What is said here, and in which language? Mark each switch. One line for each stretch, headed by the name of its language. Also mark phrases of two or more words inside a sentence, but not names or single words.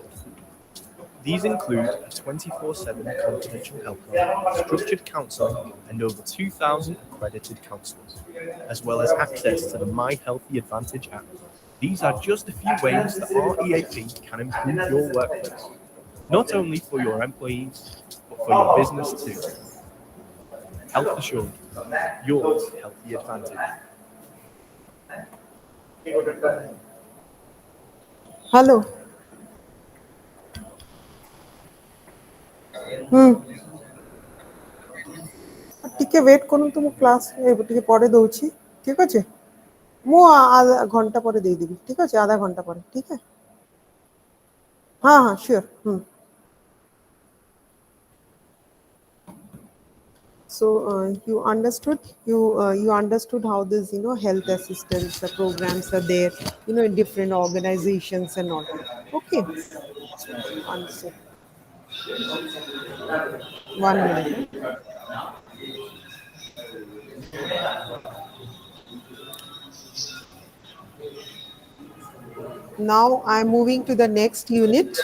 English: These include a 24/7 confidential helpline, structured counselling, and over 2,000 accredited counsellors, as well as access to the My Healthy Advantage app. These are just a few ways that our EAP can improve your workplace, not only for your employees, but for your business too. Health Assured, your healthy advantage. হ্যালো।
Odia: ହୁଁ। ଟିକେ ୱେଟ୍ କରନ୍ତୁ, ମୁଁ କ୍ଲାସ୍ ଟିକେ ପରେ ଦଉଛି। ଠିକ୍ ଅଛି। ମୁଁ ଘଣ୍ଟା ପରେ ଦେଇଦେବି। ଠିକ୍ ଅଛି, ଆଧା ଘଣ୍ଟା ପରେ। ଠିକ୍ ଅଛି। ହଁ ହଁ ସିଓର।
English: So you understood how this health assistance programs are there, in different organizations and all. Okay, one sec, 1 minute. Now I'm moving to the next unit.